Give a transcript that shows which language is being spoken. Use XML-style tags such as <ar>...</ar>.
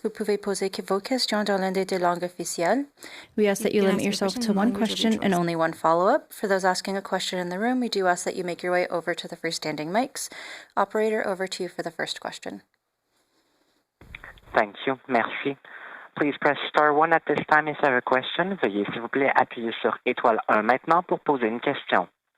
<fr>Vous pouvez poser vos questions dans l'une des langues officielles.</fr> <en>We ask that you limit yourself to one question and only one follow-up. For those asking a question in the room, we do ask that you make your way over to the freestanding mics. Operator, over to you for the first question. Thank you. Merci. Please press star 1 at this time if you have a question.</en> <fr>Veuillez, s'il vous plaît, appuyer sur étoile 1 maintenant pour poser une question.</fr>